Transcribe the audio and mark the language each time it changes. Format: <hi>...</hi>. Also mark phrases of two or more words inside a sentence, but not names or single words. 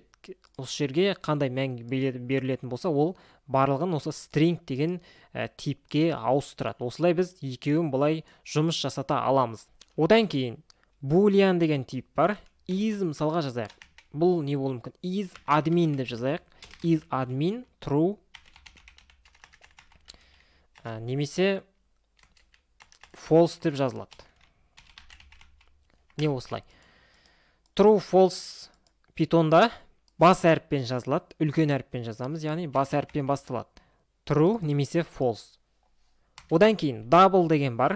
<kk>Осы жерге қандай мән берілетін болса, ол барлығын осы string деген типке ауыстырады. Осылай біз екеуін бұлай жұмыс жасата аламыз. Одан кейін boolean деген тип бар. Is мысалға жазайық. Бұл не болуы мүмкін?</kk> <en>Is admin</en> <kk>деп жазайық.</kk> <en>Is admin true.</en> <kk>немесе false деп жазылады. Не осылай?</kk> <en>True, false</en> <kk>питонда бас әріппен жазылады, үлкен әріппен жазамыз, яғни бас әріппен басталады. True немесе false. Одан кейін double деген бар.</kk>